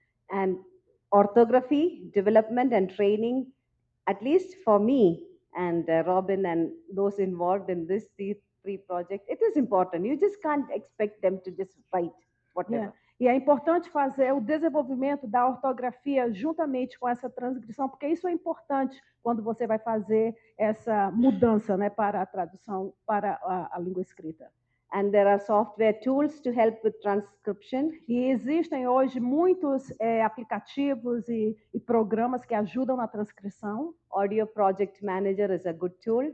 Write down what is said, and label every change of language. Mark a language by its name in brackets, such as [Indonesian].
[English] And orthography, development and training, at least for me and Robin and those involved in this three projects, it is important. You just can't expect them to just write whatever. Yeah. [Portuguese] E é importante fazer o desenvolvimento da ortografia juntamente com essa transcrição, porque isso é importante quando você vai fazer essa mudança, né, para a tradução para a língua escrita. [English] And there are software tools to help with transcription. [Portuguese] E existem hoje muitos aplicativos e programas que ajudam na transcrição. [English] Audio Project Manager is a good tool.